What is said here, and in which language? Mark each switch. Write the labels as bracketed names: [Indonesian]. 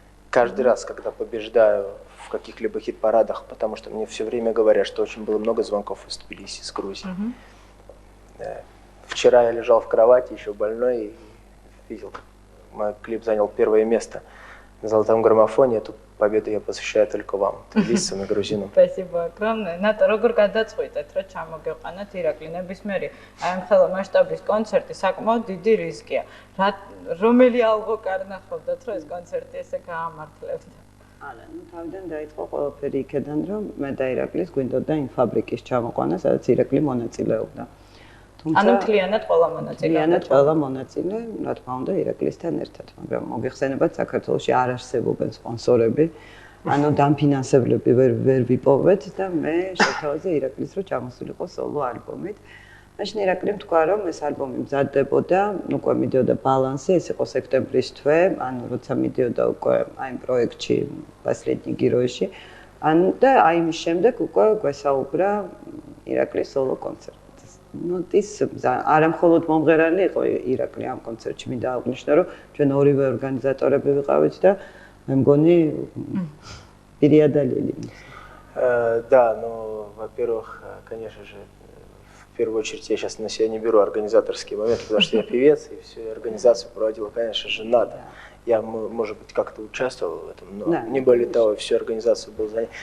[Russian] Каждый раз, когда побеждаю в каких-либо хит-парадах, потому что мне все время говорят, что очень было много звонков из Тбилиси, из Грузии. Вчера я лежал в кровати, еще больной, и видел, как мой клип занял первое место на золотом граммофоне. Эту победу я посвящаю только вам, тбилисцам и грузинам. Спасибо огромное. [Georgian] Нато, როგორ გადაწყვეტეთ, რომ ჩამოგეყვანათ ირაკლი ნებისმიერი აი ამ ხელა მასშტაბის კონცერტი საკმაოდ დიდი რისკია. რომელი ალღო კარნახავდათ, რომ ეს კონცერტი ესე გაამართლებდა? არა, ну თავიდან დაიწყო ყველაფერი იქედან, რომ მე და ირაკლის გვინდოდა იმ ფაბრიკის ჩამოყვანა, სადაც ირაკლი მონაწილეობდა. ანუ მთლიანად ყველა მონაწილე. მთლიანად ყველა მონაწილე, რა თქმა უნდა, ირაკლისთან ერთად, მაგრამ მოგეხსენებათ, საქართველოში არ არსებობენ სპონსორები. ანუ დამფინანსებლები ვერ ვიპოვეთ და მე შეთავაზე ირაკლის რო ჩამოსულიყო სოლო ალბომით. მაშინ ირაკლიმ თქვა, რომ ეს ალბომი მზადდებოდა, უკვე მიდიოდა ბალანსი, ეს იყო სექტემბრის თვე, ანუ როცა მიდიოდა უკვე აი იმ პროექტში последний геройში. ანუ და აი იმის შემდეგ უკვე გვესაუბრა ირაკლის სოლო კონცერტზე. ну ის არა მხოლოდ მომღერალი იყო ირაკლი ამ კონცერტში, მინდა აღნიშნო, რომ ჩვენ ორივე ორგანიზატორები ვიყავით და მე მგონი [Russian] переодолели. Да, ну, во-первых, конечно же, в первую очередь я сейчас на себя не беру организаторские моменты, потому что я певец, и всю организацию проводила, конечно же, надо. Я, может быть, как-то участвовал в этом, но не более того, всю организацию был занят.